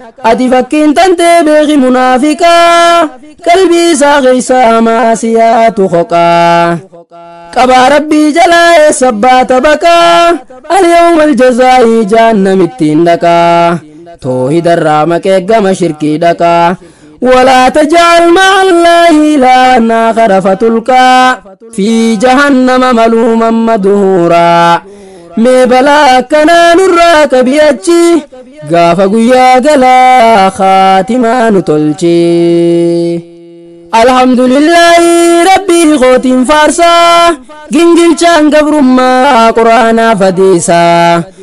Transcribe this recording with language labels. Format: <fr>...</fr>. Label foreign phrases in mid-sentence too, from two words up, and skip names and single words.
<om>Ati fakkiin tantee beeki munaafiqaa. Qalbii isaa keessa maasiyaatu hoqaa. Qabaa Rabbii jalaa eessa baata baqaa.</om> <ar>اليوم الجزاء</ar> <om>jahannamittiin dhaqaa. Toohidarraa maqee gama shirkii dhaqaa.</om> <ar>ولا تجعل مع الله إلها آخر فتلقى في جهنم ملوما مدحورا.</ar> <om>Mee balaa akkanaa nurraa qabi achi. Gaafa guyyaa galaa khaatimaa nu tolchi. Alhamdulillaahi Rabbii kootiin faarsaa. Gingilchaan gabrummaa Qur'aanaaf hadiisaa.</om>